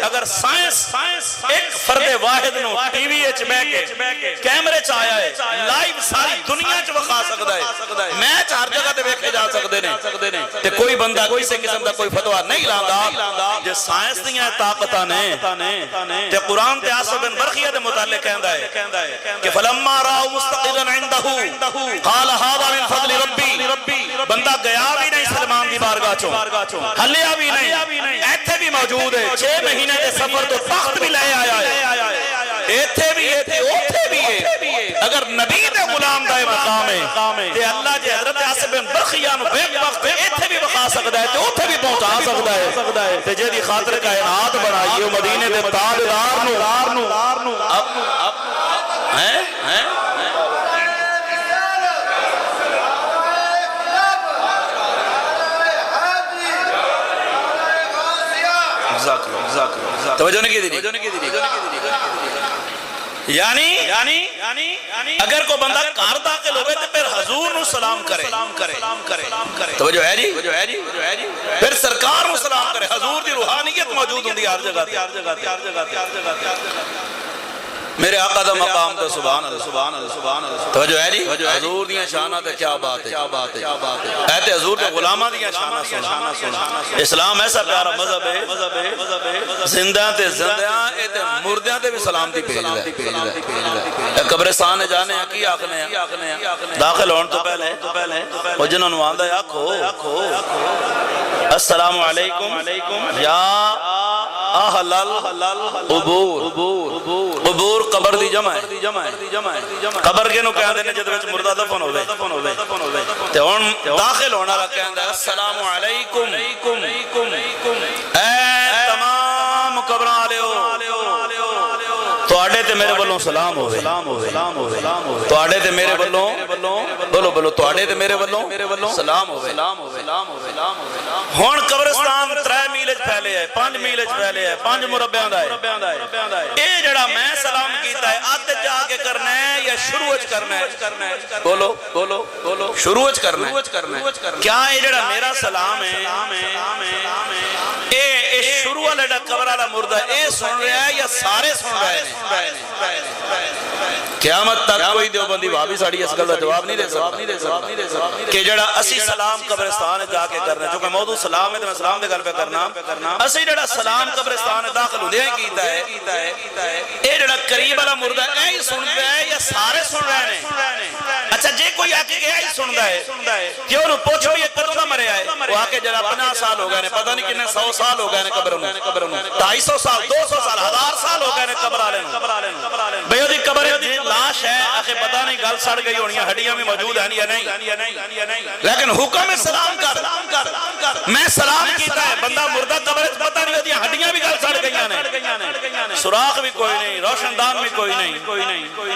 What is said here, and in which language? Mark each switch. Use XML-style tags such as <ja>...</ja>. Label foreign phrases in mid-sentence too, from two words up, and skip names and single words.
<pa>اگر سائنس ایک فرد واحد نو ٹی وی وچ بیٹھ کے کیمرے چ آیا ہے، لائیو ساری دنیا چ وکھا سکدا ہے، میچ ہر جگہ تے ویکھے جا سکدے نے، تے کوئی بندہ کسی قسم دا کوئی فتوی نہیں لاندا۔ جے سائنس دیاں طاقتاں نے تے قرآن تے آصف بن برخیہ دے متعلق کہندا ہے کہ</pa> <ar>فلما راؤ مستقرا عنده قال هذا من فضل ربی۔</ar> <pa>بندہ گیا بھی نہیں سلمان دی بارگاہ چوں، ہلیا بھی نہیں، ایتھے بھی موجود ہے، 6 مہینے دے سفر تو تخت بھی لے آیا ہے، ایتھے بھی ہے اوتھے بھی ہے۔ اگر نبی دے غلام دا مقام ہے تے اللہ جے حضرت آصف بن برخیہ نو بے وقت ایتھے بھی بخا سکدا ہے تے اوتھے بھی پہنچا سکدا ہے، تے جے دی خاطر کائنات بنائی ہے مدینے دے تاجدار نو ہیں توجہ نہیں کی دی۔ یعنی اگر کوئی بندہ گھر داخل ہوئے تو پھر حضور نو سلام کرے، توجہ ہے جی، پھر سرکار نو سلام کرے۔ حضور دی روحانیت موجود ہوندی ہر جگہ۔ میرے آقا دا مقام تے</pa> <ar>سبحان اللہ،</ar> <pa>توجہ ہے جی، حضور دیاں شاناں تے کیا بات ہے، اے تے حضور دے غلاماں دیاں شاناں سن۔ اسلام ایسا پیارا مذہب ہے، زندہ تے زندیاں اے تے مردیاں تے بھی سلامتی بھیجدا ہے۔ قبرستان جانے کی آکھنے داخل ہون تو پہلے او جنہاں نوں آندا ہے آکھو</pa> <ar>السلام علیکم یا اہل</ar> <pa>القبور، قبر دی جمع ہے، قبر کے نو کہندے نے جد وچ مردہ دفن ہوے تے ہن داخل ہونا والا کہندا ہے</pa> <ar>السلام علیکم،</ar> <pa>اے تمام قبراں والےو تواڈے تے میرے والوں سلام ہوے، تواڈے تے میرے والوں بولو تواڈے تے میرے والوں سلام ہوے۔ ہن قبرستان 3 میل وچ پھیلے ہے، 5 میل وچ پھیلے ہے، 5 مربعاں دا ہے۔ اے جڑا میں سلام کیتا ہے اد جا کے کرنا ہے یا شروع وچ کرنا ہے؟ بولو شروع وچ کرنا ہے؟ کیا اے جڑا میرا سلام ہے اے شروع والا جڑا قبر والا مردہ اے سن رہا ہے یا سارے سن رہے ہیں؟ قیامت تک کوئی دیوبندی وہابی ساڑی اس گل دا جواب نہیں دے سکتا کہ جڑا اسی سلام قبرستان جا کے کرنا ہے، چونکہ موضوع سلام ہے تو میں سلام دے گل پہ کرنا، اسی جڑا سلام قبرستان داخل ہوندے ہیں کیتا ہے، اے جڑا قریب والا مردہ اے ہی سندا ہے یا سارے سن رہے ہیں؟ اچھا جے کوئی آ کے اے ہی سندا ہے کہ انہوں پوچھو یہ کدوں دا مریا ہے، وہ آ کے جڑا 50 سال ہو گئے نے، پتہ نہیں کتنے 100 سال ہو گئے نے قبر میں، 250 سال 200 سال 1000 سال ہو گئے نے قبر والے نوں، بھئی دی قبر دی لاش ہے، آخر پتہ نہیں گل سڑ گئی ہونی، ہڈیاں بھی موجود ہیں یا نہیں، لیکن حکم سلام کر، میں سلام کیتا ہے، بندہ مردہ قبر پتہ نہیں ہوتی ہڈیاں بھی گل سڑ گئی ہیں، سوراخ بھی کوئی نہیں، روشن دان بھی کوئی نہیں.</pa>